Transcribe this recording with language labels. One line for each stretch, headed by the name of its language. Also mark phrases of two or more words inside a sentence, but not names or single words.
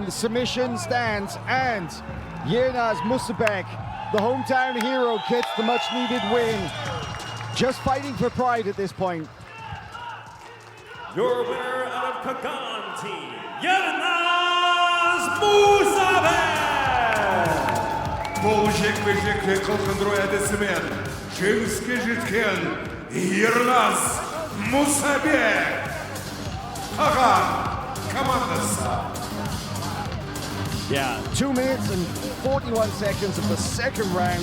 English: The submission stands, and Yilmaz Musabek, the hometown hero, gets the much-needed win. Just fighting for pride at this point. Your winner out of Qagan Team, Yilmaz Musabek!
Kazakh: Бұл жекпе-жекте қылқындыру әдісімен жеңіске жеткен Yilmaz Musabek. Qagan komandası.
English: Yeah, 2 minutes and 41 seconds of the second round.